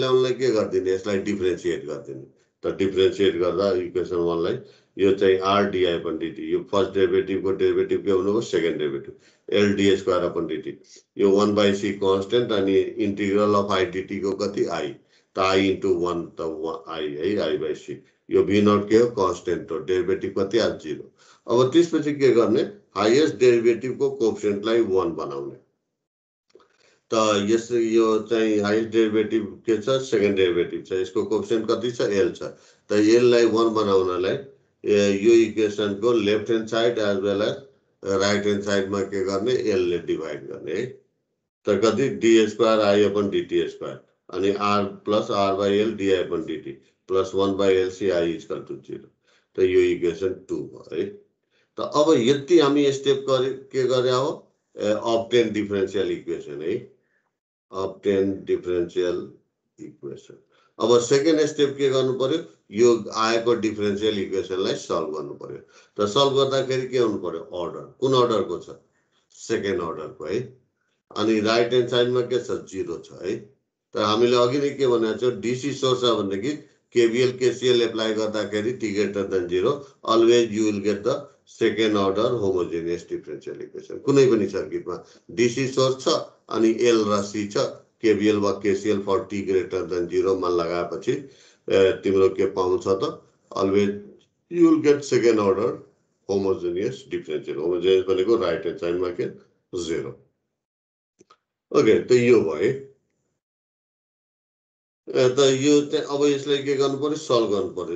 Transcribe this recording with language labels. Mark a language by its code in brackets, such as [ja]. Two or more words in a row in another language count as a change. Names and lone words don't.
[ne] ल्याउनलाई के गर्दिने यसलाई डिफरेंशिएट गर्दिने त डिफरेंशिएट गर्दा इक्वेसन 1 लाई यो चाहिँ r dy/dt यो [en] first derivative [ne] को डेरिभेटिभ के हुनु हो [en] second derivative [ne] l dy² यो 1/c कांस्टेंट अनि [en] integral of i dt [ne] को कति i त i * 1 त i है i/c यो v नॉट के हो कांस्टेंट हो डेरिभेटिभ कति आ 0 अब त्यसपछि के गर्ने [en] highest derivative [ne] को कोएफिशिएंटलाई 1 बनाउने त यस यो चाहिँ [en] highest derivative [ne] के छ [en] second derivative [ne] छ यसको कोएफिशिएंट कति छ l छ त l लाई 1 बनाउनलाई यो इक्वेसन को [en] left hand side as well as right hand side [ne] में के गर्ने l ले डिवाइड गर्ने है त कति d² i/dt² अनि r + r/l di/dt प्लस 1/LC I [en] equal to [ne] 0। त यो इक्वेसन 2 भयो है। त अब यति हामी स्टेप के गरे हो [en] obtain differential equation [ne] है, [en] obtain differential equation. [ne] अब सेकेन्ड स्टेप के गर्नु पर्यो, यो आएको [en] differential equationलाई [ne] सल्भ गर्नु पर्यो। त सल्भ गर्दाखेरि के हुनु पर्यो, अर्डर कुन अर्डरको छ, [en] second orderको [ne] है। अनि [en] right hand sideमा [ne] के छ, 0 छ है। त हामीले अघि नै के भनेको छ, [en] DC source [ne] छ भनेदेखि [en] KVL KCL apply [ne] गर्दाखेरि [en] t greater than 0 always you will get the second order homogeneous differential equation. [ne] कुनै पनि सर्किटमा [en] DC source [ne] छ अनि एल र सी छ, केवीएल वा केसीएल [en] for t greater than 0 [ne] मा लगाएपछि तिम्रो के पाउँछ त, [en] always you will get second order homogeneous differential. [ne] होमोजेनियस भनेको [en] right hand sideमा [ne] के 0। ओके, त यो भयो। त यो चाहिँ अब यसलाई के गर्नु पर्यो, सल्भ गर्नु पर्यो।